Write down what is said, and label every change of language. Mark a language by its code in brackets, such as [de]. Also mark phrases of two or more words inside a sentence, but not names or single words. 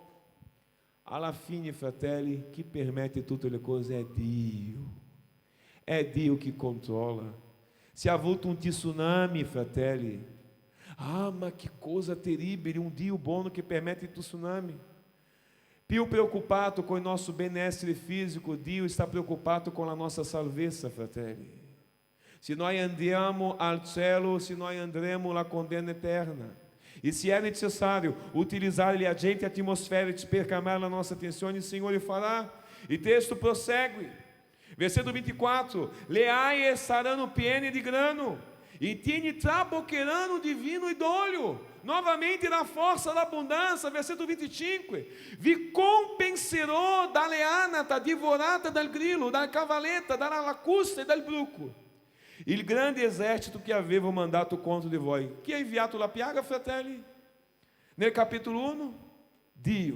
[it] Alla fine, fratelli, chi permette tutte le cose è Dio. È Dio che controlla. Se ha avuto un tsunami, fratelli, ma che cosa terribile, un Dio buono che permette il tsunami. Più preoccupato com il nostro benessere fisico, Dio está preoccupato [pt] com a nossa [it] salvezza, fratelli. Se noi andiamo al cielo, se noi andremo alla condanna eterna. [pt] E se é necessário utilizar ele agente atmosférico [it] per chiamare la nostra attenzione, il Signore farà. [pt] E texto prossegue. Versículo 24. [it] Le aie saranno piene di grano, e tieni traboccheranno di vino e d'olio. [pt] Novamente na força da abundância, versículo 25. [it] Vi compenserò dalle anata divorata dal grillo, dalla cavaletta, dalla lacusta e dal bruco. Il grande esercito che avevo mandato contro di voi. Chi ha inviato la piaga, fratelli? Nel capítulo 1, Dio.